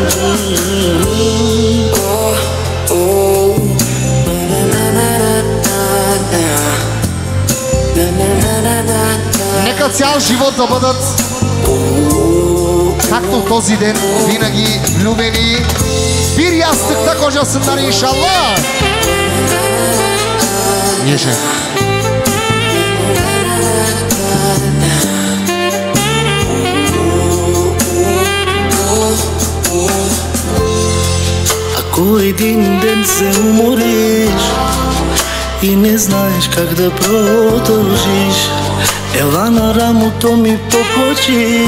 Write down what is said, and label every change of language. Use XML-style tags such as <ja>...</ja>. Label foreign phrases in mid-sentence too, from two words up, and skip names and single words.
<bg>Нека цял живот да бъдат както този ден, винаги влюбени.</bg> <tr>Bir yastıkta kocasından inşallah. Yaşa.</tr> <bg>Ако един ден се умориш и не знаеш как да продължиш, ела на рамото ми поплачи.</bg>